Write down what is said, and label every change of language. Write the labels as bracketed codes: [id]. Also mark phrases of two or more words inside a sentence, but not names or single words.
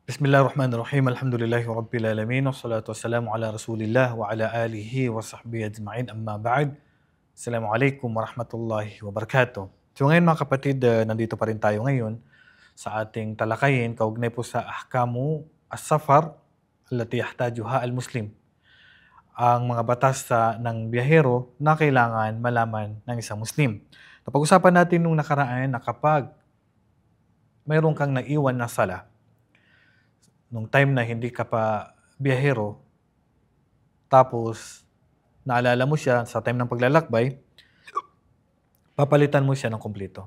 [ar] بسم الله الرحمن الرحيم. الحمد لله رب العالمين. والصلاة والسلام على رسول الله وعلى آله وصحبه أجمعين. أما بعد. السلام عليكم ورحمة الله وبركاته. [tl] So ngayon mga kapatid, nandito pa rin tayo ngayon sa ating talakayin kaugnay po sa [ar] أحكام السفر التي يحتاجها المسلم. [tl] Ang mga batas ng biyahero na kailangan malaman ng isang Muslim. Napag-usapan natin nung nakaraan na kapag mayroon kang naiwan na sala, nung time na hindi ka pa biyahero, tapos naalala mo siya sa time ng paglalakbay, papalitan mo siya ng kumpleto.